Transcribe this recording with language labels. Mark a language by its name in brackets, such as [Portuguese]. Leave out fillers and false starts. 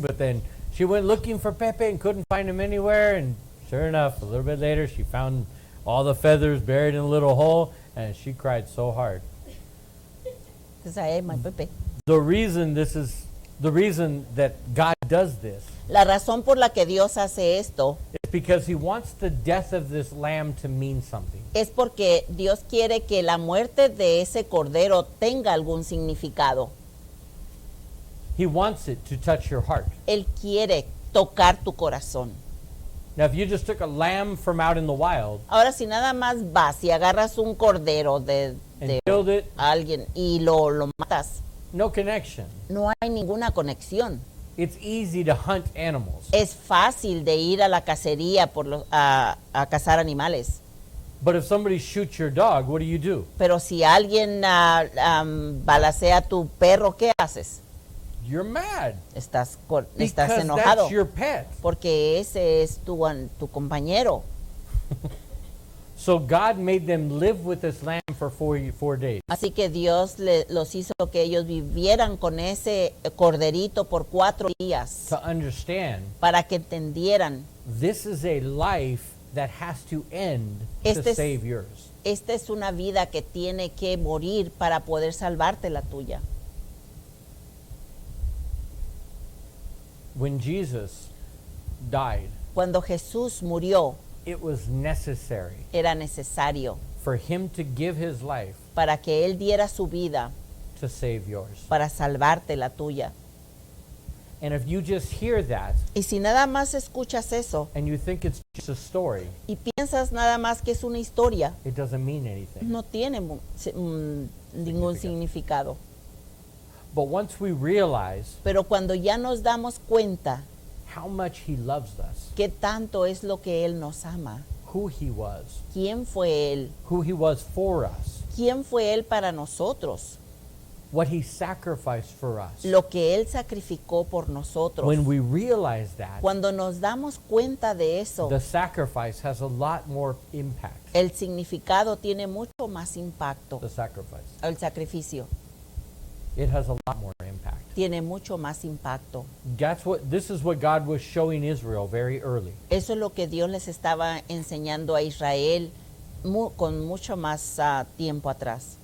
[English] But then she went looking for Pepe and couldn't find him anywhere, and sure enough, a little bit later, she found all the feathers buried in a little hole, and she cried so hard. [Spanish] Entonces, ay, my Pepe. [English] The reason that God does this [Spanish] La razón por la que Dios hace esto [English] is because He wants the death of this lamb to mean something. [Spanish] es porque Dios quiere que la muerte de ese cordero tenga algún significado. [English] He wants it to touch your heart. [Spanish] Él quiere tocar tu corazón. [English] Now, if you just took a lamb from out in the wild [Spanish] Ahora, si nada más vas y agarras un cordero de [English] and killed it, [Spanish] alguien y lo matas, [English] no connection. [Spanish] no hay ninguna conexión. [English] It's easy to hunt animals. [Spanish] Es fácil de ir a la cacería a cazar animales. [English] But if somebody shoots your dog, what do? [Spanish] Pero si alguien balacea a tu perro, ¿qué haces? [English] You're mad. [Spanish] Estás [English] Because [Spanish] enojado. [English] that's your pet. [Spanish] Porque ese es tu compañero. [English] So God made them live with this lamb for 4 days. [Spanish] Así que Dios los hizo que ellos vivieran con ese corderito por 4 días. [English] To understand, [Spanish] Para que entendieran, [English] this is a life that has to end to [Spanish] Este es- [English] save yours. [Spanish] esta es una vida que tiene que morir para poder salvarte la tuya. [English] When Jesus died, [Spanish] Cuando Jesús murió, [English] it was necessary [Spanish] era necesario [English] for him to give his life [Spanish] para que Él diera su vida [English] to save yours. [Spanish] para salvarte la tuya. [English] And if you just hear that [Spanish] Y si nada más escuchas eso [English] and you think it's just a story, [Spanish] y piensas nada más que es una historia, [English] it doesn't mean anything. [Spanish] no tiene ningún significado. [English] But once we realize [Spanish] Pero cuando ya nos damos cuenta [English] how much he loves us, [Spanish] qué tanto es lo que Él nos ama, [English] who he was, [Spanish] quién fue Él, [English] who he was for us, [Spanish] quién fue Él para nosotros, [English] what he sacrificed for us. [Spanish] lo que Él sacrificó por nosotros. [English] When we realize that, [Spanish] Cuando nos damos cuenta de eso, [English] the sacrifice has a lot more impact. [Spanish] el significado tiene mucho más impacto. [English] The sacrifice. [Spanish] El sacrificio [English] It has a lot more impact. [Spanish] tiene mucho más impacto. [English] This is what God was showing Israel very early. [Spanish] Eso es lo que Dios les estaba enseñando a Israel con mucho más tiempo atrás.